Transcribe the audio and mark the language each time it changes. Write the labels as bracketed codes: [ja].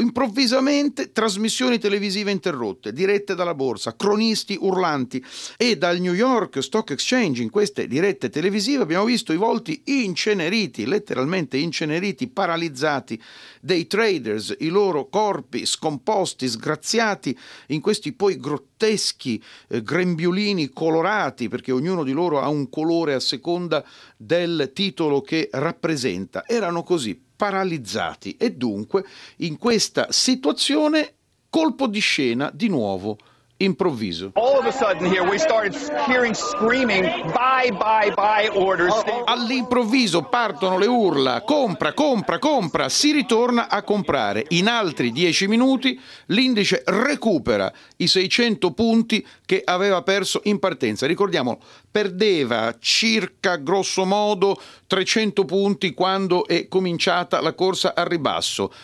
[it] Improvvisamente trasmissioni televisive interrotte, dirette dalla borsa, cronisti urlanti, e dal New York Stock Exchange in queste dirette televisive abbiamo visto i volti inceneriti, letteralmente inceneriti, paralizzati dei traders, i loro corpi scomposti, sgraziati in questi poi grotteschi grembiulini colorati, perché ognuno di loro ha un colore a seconda del titolo che rappresenta. Erano così paralizzati, e dunque in questa situazione colpo di scena di nuovo improvviso. [en] All of a sudden here we started hearing screaming buy buy buy orders. [it] All'improvviso partono le urla compra compra compra, si ritorna a comprare. In altri 10 minuti l'indice recupera i 600 punti che aveva perso in partenza. Ricordiamo, perdeva circa grosso modo 300 punti quando è cominciata la corsa al ribasso.